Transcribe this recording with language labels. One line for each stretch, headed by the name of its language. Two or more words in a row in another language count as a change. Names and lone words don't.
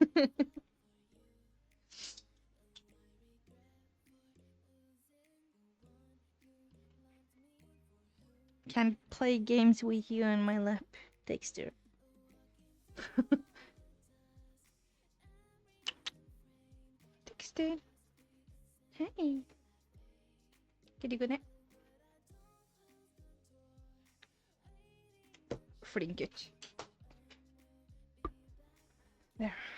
English: Can't play games with you on my lap, Dexter. Dexter.
Norwegian: Hey. Kan du gå ned? Flink gutt.
English: There.